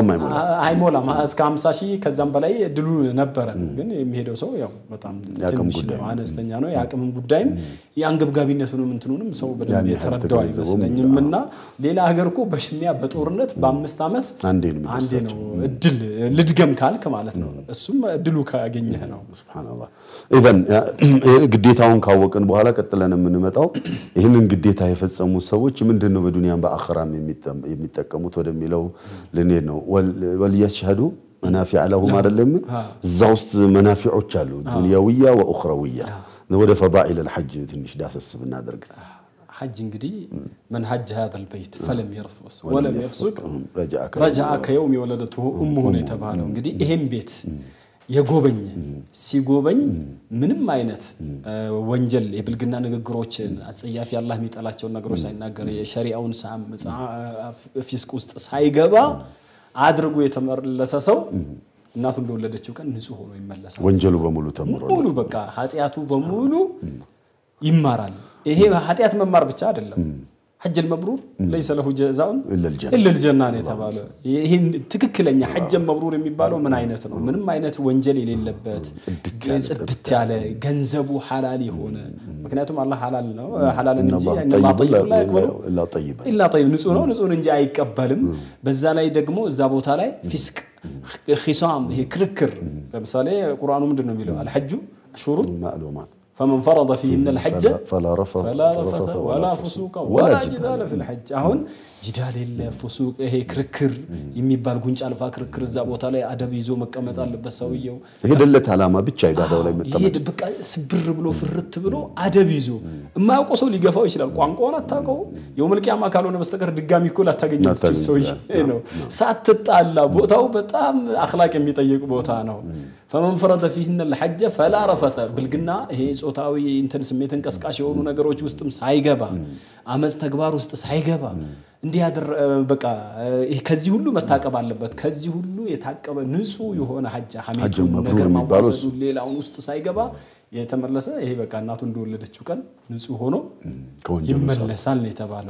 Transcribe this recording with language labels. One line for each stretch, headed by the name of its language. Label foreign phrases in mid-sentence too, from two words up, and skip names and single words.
Amharic: አይሞላም እስከ 50 ሺህ ከዛም በላይ ድሉ ነበር ግን የሚሄደው ሰው ያው በጣም ትንሽ ነው አነስተኛ ነው ያቅም ጉዳይም ያንገብጋቢነቱንም እንትኑንም ሰው በደንብ የተረዳው አይመስለኝምና ሌላ ሀገርኮ በሽሚያ በጦርነት በ5 አመት አንዴ ነው እድል ልድገም ካልክ ማለት ነው እሱም እድሉ ካገኘህ ነው ሱብሃንአላህ ኢቨን ግዴታውን ካወቀን በኋላ ቀጥለን የምንመጣው ይሄንን ግዴታ የፈጸሙ ሰዎች ምንድነው በዱንያም በአኺራም የሚጠቀሙት ወደሚለው ለኔ ነው ወልየሽሃዱ
Arabic: منافع لهم
Amharic: አይደለም እዛውስጥ መናፊዖች አሉ
Arabic: دنيوية وأخروية
Amharic: ወደ
Arabic: فضائل الحج
Amharic: ትንሽ ዳሰስ ብናደርግ حج እንግዲህ
Arabic: من حج هذا البيت فلم يرفث ولم يفسق رجع كيوم ولدته امه
Amharic: የተባለው እንግዲህ ይሄን ቤት የጎበኝ ሲጎበኝ ምንም አይነት ወንጀል የብልግና ንግግሮችን አጽያፊ አላህ የሚጠላቸው ነገሮች ሳይናገር የሸሪዓውን ፊስቅ ውስጥ ሳይገባ አድርጎ የተመለሰ ሰው እናቱ እንደወለደችው ቀን ንጹህ ሆኖ ይመለሳል ወንጀሉ በሙሉ ተምሮ ሙሉ በቃ ኃጢያቱ በሙሉ ይማራል ይሄ ኃጢያት መማር ብቻ አይደለም
Arabic: حج المبرور ليس له جزاء الا الجنه
Amharic: የተባለው ይሄ ትክክለኛ
Arabic: حج المبرور
Amharic: የሚባለው ምን አይነት ነው ምንም አይነት ወንጀል የሌለበት ጽድት ያለ ገንዘቡ ሐላል የሆነ ምክንያቱም አላህ ሐላል ነው ሐላልን እንጂ አላህ
Arabic: طيب لا يقبل الا طيب
Amharic: ንጹህ ነው ንጹህ እንጂ አይቀበልም በዛ ላይ ደግሞ እዛ ቦታ ላይ ፊስቅ ኺሳም ይሄ ክርክር ለምሳሌ ቁርአኑ ምንድነው የሚለው
Arabic: الحج شروط معلومات فمن فرض فيهن الحج فلا رفث ولا فسوق ولا جدال في الحج
Amharic: አሁን ጅዳል የለ ፍሱቅ ይሄ ክርክር የሚባል ጉንጫ አልፋ ክርክር እዛ ቦታ ላይ አደብ ይዞ መቀመጥ አለበት ሰውየው ሄደለት አላማ ብቻ ይባዳው ላይ መጣ ይሄድ በቃ ስብር ብሎ ፍርት ብሎ አደብ ይዞ የማያውቀው ሰው ሊገፋው ይችላል ቋንቋውን አታውቀው
Arabic: يوم القيامة
Amharic: ካልሆነ በስተቀር ድጋሚ እኮ ላታገኘው ትችል ሰው ነው ሳትጣላ ቦታው በጣም አኽላቅ የሚጠይቅ ቦታ ነው
Arabic: فمن فرض فيهن الحج فلا رفث بالغنا
Amharic: ይሄ ጾታዊ እንትን ስሜትን ቀስቃሽ የሆኑ ነገሮች ውስጥም ሳይገባ አመጽ ተግባር ውስጥ ሳይገባ እንዲህ በቃ ከዚህ ሁሉ መታቀብ አለበት ከዚህ ሁሉ የታቀበ ንጹህ የሆነ ሐጅ ሐሚዱ ነገር ማዋሰዱ ሌላውን ውስጥ ሳይገባ የተመለሰ ይሄ በቃ እናቱ እንደወለደችው ቀን ንጹህ ሆኖ ይመለሳል ነው የተባለው